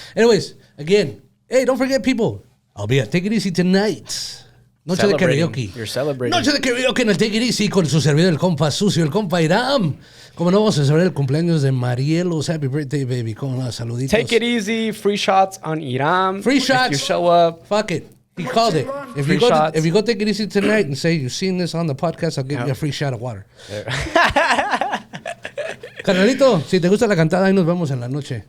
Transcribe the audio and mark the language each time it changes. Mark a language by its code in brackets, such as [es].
[en] Anyways, again, hey, don't forget, people, I'll be at Take It Easy tonight. [es] Noche de [en] Celebrating. [es] karaoke. [en] You're celebrating. [es] Noche de karaoke en el Take It Easy con su servidor, el compa sucio, el compa Iram. Como no, vamos a celebrar el cumpleaños de Marielos. [en] Happy birthday, baby. Como no, saluditos. Take it easy. Free shots on Iram. Free shots. If you show up. Fuck it. He called it. If Free you go, shots. if you go Take It Easy tonight and say you've seen this on the podcast, I'll give you a free shot of water. [es] Carnalito, si te gusta la cantada, ahí nos vemos en la noche.